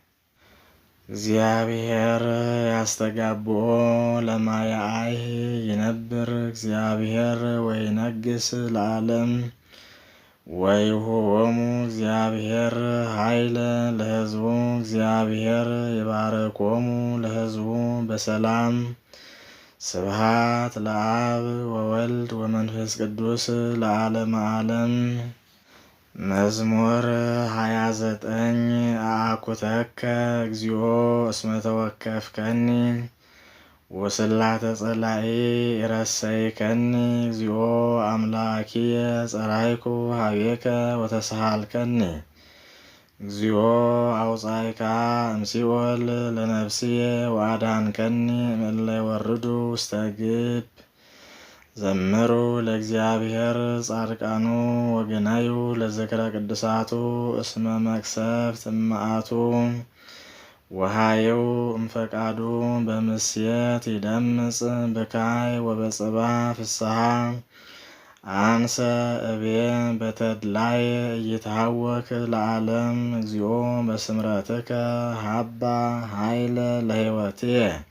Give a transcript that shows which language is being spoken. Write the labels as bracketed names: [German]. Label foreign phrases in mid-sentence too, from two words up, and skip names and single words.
[Geez] እግዚአብሔር ያስተጋብኦ ለማያአይህ ይነብር እግዚአብሔር ወይነግስ ለዓለም ወይሁቦሙ እግዚአብሔር ኃይለ ለሕዝቡ እግዚአብሔር ይባረኮሙ ለሕዝቡ በሰላም። ስብሐት ለአብ ወወልድ ወመንፈስ ቅዱስ ለዓለመ ዓለም። መዝሙር 29 አኩተከ እግዚኦ እስመ ተወከፍከኒ ወስላተ ጸላኢ ረሰይከኒ እግዚኦ አምላኪየ ጸራይኩ ሀቤከ ወተሰሃልከኒ እግዚኦ አውጻእካ እምሲኦል ለነፍስየ ወአድኃንከኒ እምእለ ይወርዱ ውስተ ግብ። ዘምሩ ለእግዚአብሔር ጻድቃኑ ወግናዩ ለዝክረ ቅዱሳቱ እስመ መቅሰፍት እምአቱ ወሃየው እምፈቃዱ በምስየት ይደምጽ ብካይ ወበጽባ ፍስሐ አንሰ እቤ በተድላይ እይትሃወክ ለዓለም እግዚኦ በስምረትከ ሀባ ኃይለ ለሕይወትየ